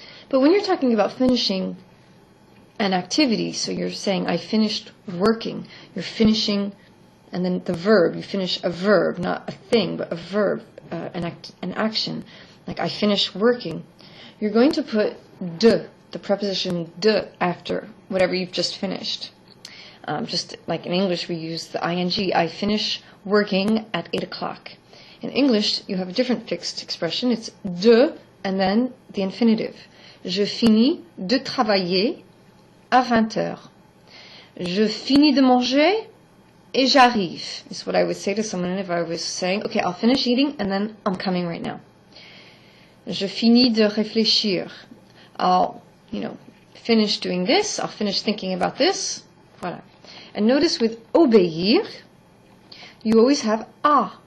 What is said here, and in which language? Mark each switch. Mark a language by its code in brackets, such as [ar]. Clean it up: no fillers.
[en] But when you're talking about finishing an activity, so you're saying, I finished working, you're finishing, and then the verb, you finish a verb, not a thing, but a verb, an action, like I finished working, you're going to put de, the preposition de, after whatever you've just finished. Just like in English, we use the ing, I finish working at 8 o'clock. In English, you have a different fixed expression, it's de, and then the infinitive. [fr] Je finis de travailler à 20 heures. Je finis de manger et j'arrive [en] is what I would say to someone if I was saying, okay, I'll finish eating and then I'm coming right now. [fr] Je finis de réfléchir. [en] I'll, finish doing this. I'll finish thinking about this. Voilà. And notice with obéir, you always have à.